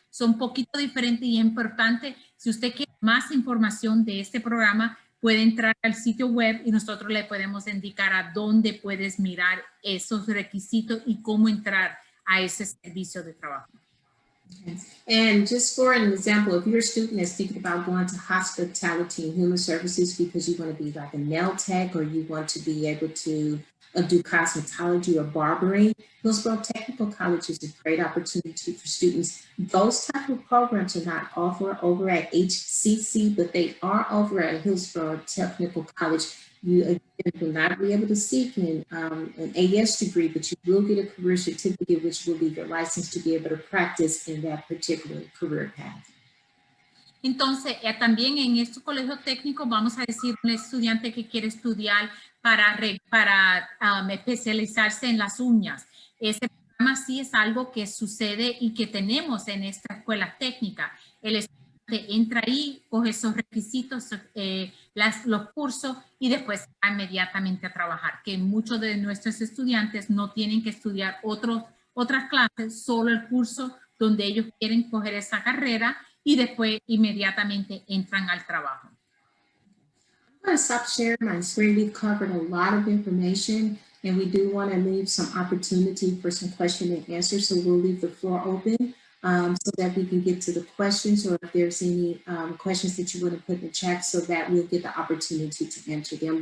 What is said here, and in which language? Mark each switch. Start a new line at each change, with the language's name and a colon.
Spanish: Son un poquito diferentes y es importante. Si usted quiere más información de este programa, puede entrar al sitio web y nosotros le podemos indicar a dónde puedes mirar esos requisitos y cómo entrar a ese servicio de trabajo. Okay.
English: And just for an example, if you're a student that's thinking about going to hospitality and human services because you want to be like a nail tech or you want to be able to do cosmetology or barbering, Hillsborough Technical College is a great opportunity for students. Those type of programs are not offered over at HCC, but they are over at Hillsborough Technical College. You again will not be able to seek an AS degree, but you will get a career certificate, which will be your license to be able to practice in that particular career path.
Spanish: Entonces, también en estos colegios técnicos vamos a decir un estudiante que quiere estudiar para especializarse en las uñas. Ese programa sí es algo que sucede y que tenemos en esta escuela técnica. El estudiante entra ahí, coge esos requisitos, los cursos y después va inmediatamente a trabajar. Que muchos de nuestros estudiantes no tienen que estudiar otras clases, solo el curso donde ellos quieren coger esa carrera y después inmediatamente entran al trabajo.
English: I'm going to stop sharing my screen. We've covered a lot of information and we do want to leave some opportunity for some question and answer. So we'll leave the floor open so that we can get to the questions, or if there's any questions that you want to put in the chat so that we'll get the opportunity to answer them.